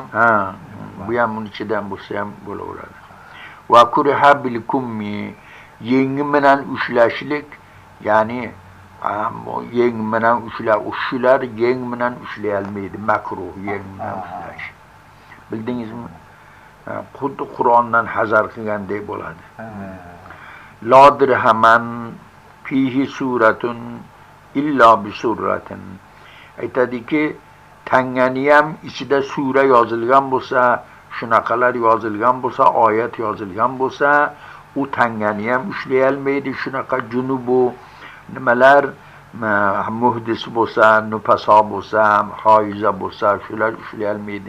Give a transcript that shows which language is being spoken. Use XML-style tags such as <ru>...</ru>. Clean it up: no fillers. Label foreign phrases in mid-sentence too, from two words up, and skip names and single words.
<uz>bu ham uning ichidan bo'lsa ham bo'laveradi.</uz> <ar>وكره بالكم,</ar> <uz>yengi bilan ushlashlik, ya'ni yeng bilan shular yeng bilan ushlayolmaydi, makruh yeng bilan ushlash. Bildingizmi? Xuddi Qur'ondan hazar qilgandek bo'ladi.</uz> <ar>لا درهما فيه سورة إلا بسورة.</ar> <uz>Aytadiki, tangani ham ichida sura yozilgan bo'lsa, shunaqalar yozilgan bo'lsa, oyat yozilgan bo'lsa, u tangani ham ushlayolmaydi. Shunaqa junubu nimalar, muhdis bo'lsa, nupaso bo'lsa, hoiza bo'lsa, shular ushlayolmaydi.</uz>